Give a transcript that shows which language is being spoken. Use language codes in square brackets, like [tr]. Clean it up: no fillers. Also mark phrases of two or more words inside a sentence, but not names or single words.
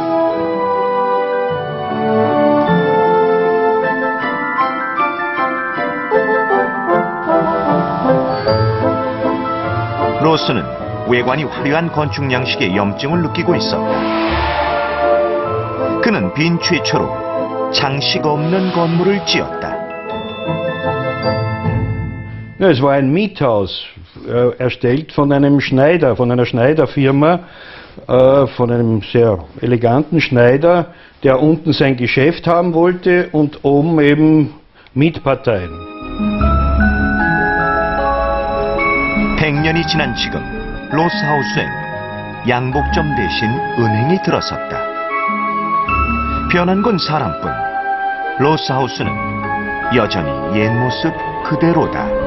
[ko] 로스는 외관이 화려한 건축 양식에 염증을 느끼고 있었다. 그는 빈 최초로 장식 없는 건물을 지었다. [de] Es war ein Miethaus, erstellt von einem Schneider, von einer Schneiderfirma, von einem sehr eleganten Schneider, der unten sein Geschäft haben wollte und oben eben Mietparteien. [ko] 100년이 지난 지금 로스하우스엔 양복점 대신 은행이 들어섰다. 변한 건 사람뿐. 로스하우스는 여전히 옛 모습 그대로다.